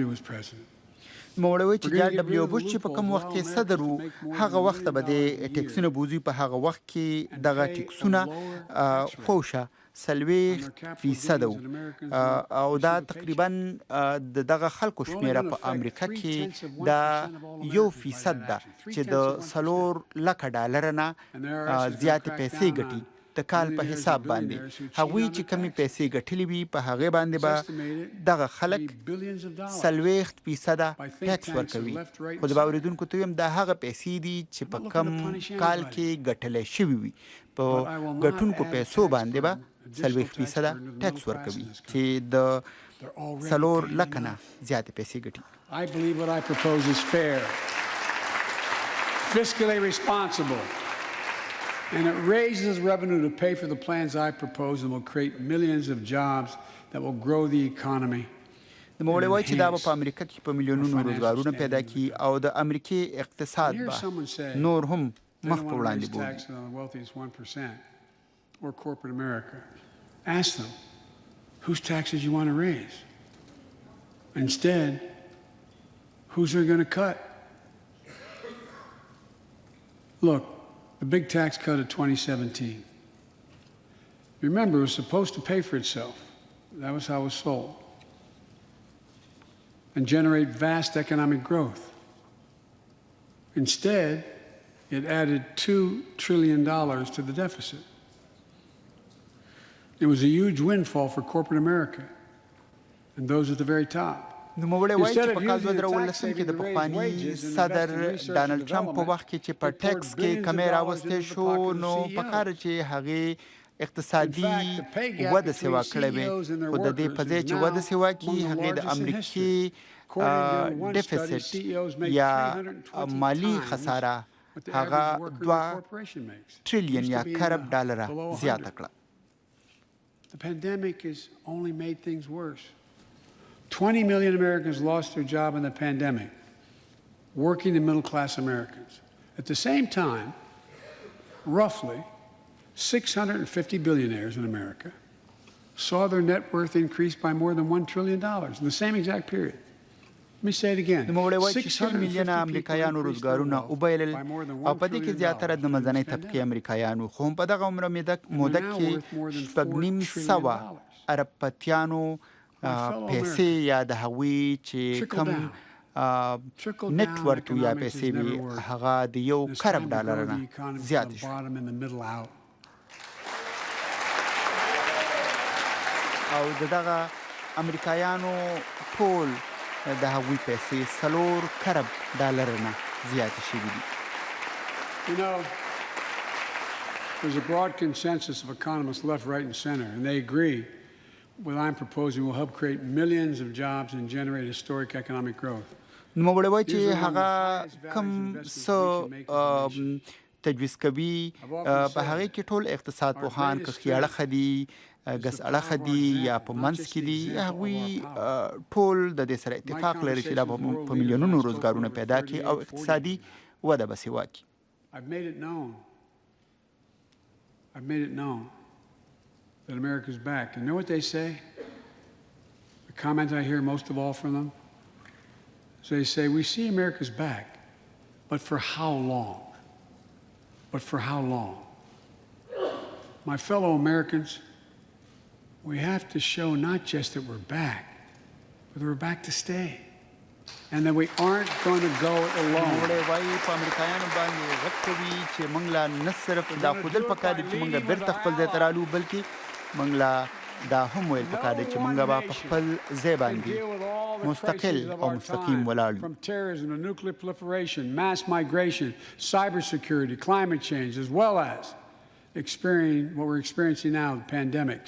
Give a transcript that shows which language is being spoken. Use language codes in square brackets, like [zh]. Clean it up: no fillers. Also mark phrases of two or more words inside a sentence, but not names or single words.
[en] was president. [ps] نوموړی وایي چې [en] We're gonna [ps] جان [en] get rid [ps] ډبلیو [en] of the [ps] بوش چې په کوم [en] loopholes, [ps] وخت کې [en] allow [ps] صدر [en] Americans [ps] و [en] to make more [ps] هغه [en] than $1 [ps] وخت به د [en] million a [ps] ټکسونه بوزي په هغه وخت کې دغه [en] pay a [ps] ټکسونه [en] lower tax rate [ps] خوشه 40% و او دا تقریبا د دغه خلکو شمیره په امریکا کې دا 1% ده چې د $400,000 نه زیاتې پیسې ګټي د کال په حساب باندې. هغوی چې کمی پیسې ګټلې وي په هغې باندې به دغه خلک 40% ټکس ورکوي. خو د باوریدونکو ته وایم دا هغه پیسې دي چې په کم کال کې ګټلی شوي وي. په ګټونکو پیسو باندې به 40% ټکس ورکوي چې د 400,000 نه زیاتې پیسې ګټي. [en] I believe what I propose is fair, fiscally responsible, and it raises revenue to pay for the plans I propose and will create millions of jobs that will grow the economy. [ps] نوموړی وایي چې دا به په امریکا کې په میلیونونو روزګارونه پیدا کړي او د امریکې اقتصاد به نور هم مخ په وړاندې بوځي. [en] Tax on the wealthiest 1% or corporate America. Ask them, whose taxes you want to raise? Instead, Who's they going to cut? Look, the big tax cut of 2017. Remember, it was supposed to pay for itself. That was how it was sold. And generate vast economic growth. Instead, it added $2 trillion to the deficit. It was a huge windfall for corporate America and those at the very top. [ps] نوموړی وایي چې په کال 2019 کې د پخواني صدر ډانلډ ټرمپ په وخت کې چې په ټیکس کې کمی راوستې شو نو په کار چې هغه اقتصادي وده سیوا کړې وي خو د دې په ځای چې وده سیوا کی هغه د امریکای ډیفیسټ یا مالی خساره هغه 2 ټریلیون یا کارب ډالر زیاته کړه. [en] The pandemic has only made things worse. 20 million Americans lost their job in the pandemic, working and middle-class Americans. At the same time, roughly 650 billionaires in America saw their net worth increase by more than $1 trillion in the same exact period. Let me say it again. [ps] نوموړی وایي چې 6 میلیونه امریکایانو روزګارونه وبایلل او په دې کې زیاتره د مزنۍ طبقې امریکایانو خو په دغه عمر موده کې 900 اربپتیانو پیسې یا د هغوی چې کم [en] net worth [ps] یا پیسې وي هغه د یو کارب ډالر نه زیات شو. او دغه امریکایانو ټول د هغوی پیسې 4 کارب ډالر نه زیات شوي دي. [en] You know, there's a broad consensus of economists left, right, and center, and they agree what I'm proposing will help create millions of jobs and generate historic economic growth. [ps] نوموړی وایي چې هغه کم څه تجویز کوي په هغه کې ټول اقتصاد پوهان که خیاړه خدي ګس اړه دي یا په منځ کې دي هغوی ټول د دې سره اتفاق لري چې دا په میلیونونو روزګارونه پیدا کړي او اقتصادي وده به سیوا کړي. [en] I've made it known that America's back. And you know what they say? The comment I hear most of all from them is they say, we see America's back, but for how long? But for how long? My fellow Americans, we have to show not just that we're back, but that we're back to stay. And that we aren't going to go it alone. [ps] نوموړی وایي په امریکایانو باندې غږ کوي چې موږ لا نه صرف دا ښودل پکار دي چې موږ بیرته خپل ځای ته رالو بلکې موږ لا دا هم ویل پکار دي چې موږ به په خپل ځای باندې مستقل او مستقیم ولاړ یو. [en] From terrorism to nuclear proliferation, mass migration, cybersecurity, climate change, as well as experiencing what we're experiencing now, pandemics.